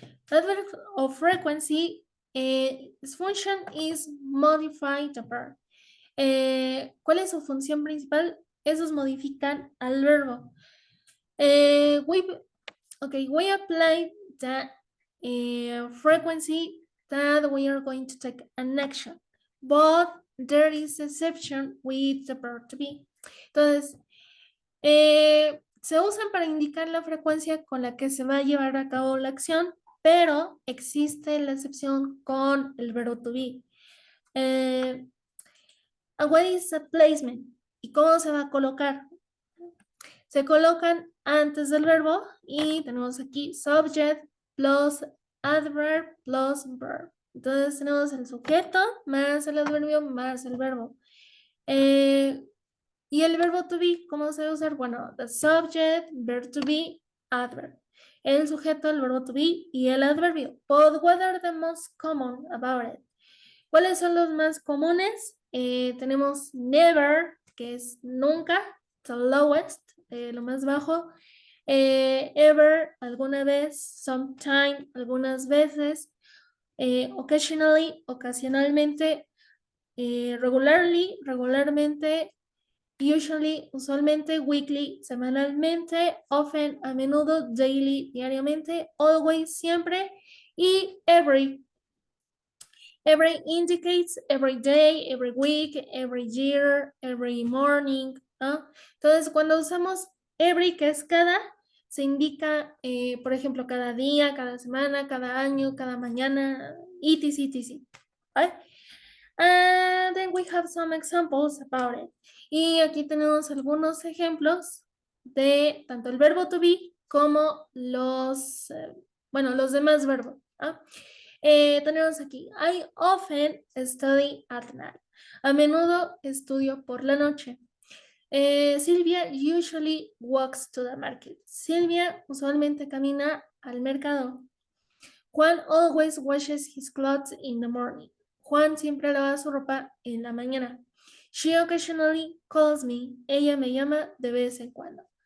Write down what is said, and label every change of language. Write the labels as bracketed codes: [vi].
[en] Adverb of frequency, its function is modify the verb. [es] ¿Cuál es su función principal? Esos modifican al verbo. [en] We apply the frequency that we are going to take an action, but there is exception with the verb to be. [es] Entonces, se usan para indicar la frecuencia con la que se va a llevar a cabo la acción, pero existe la excepción con el verbo to be. [en] What is a placement? [es] ¿Y cómo se va a colocar? Se colocan antes del verbo y tenemos aquí [en] subject plus adverb plus verb. [es] Entonces tenemos el sujeto más el adverbio más el verbo. Y el verbo to be, ¿cómo se va a usar? [en] Bueno, the subject, verb to be, adverb. [es] El sujeto, el verbo to be y el adverbio. [en] But what are the most common about it? [es] ¿Cuáles son los más comunes? Tenemos never, que es nunca, [en] the lowest, [es] lo más bajo. Ever, alguna vez, sometime, algunas veces. Occasionally, ocasionalmente. Regularly, regularmente. Usually, usualmente, weekly, semanalmente, often, a menudo, daily, diariamente, always, siempre, y every. [en] Every indicates every day, every week, every year, every morning, ¿no? [es] Entonces, cuando usamos every, que es cada, se indica, por ejemplo, cada día, cada semana, cada año, cada mañana, etc, etc. [en] Right? And then we have some examples about it. [es] Y aquí tenemos algunos ejemplos de tanto el verbo to be como los, los demás verbos. ¿Ah? Tenemos aquí, [en] I often study at night. [es] A menudo estudio por la noche. [en] Silvia usually walks to the market. [es] Silvia usualmente camina al mercado. [en] Juan always washes his clothes in the morning. [es] Juan siempre lava su ropa en la mañana. [en] She occasionally calls me. [es] Ella me llama de vez en cuando.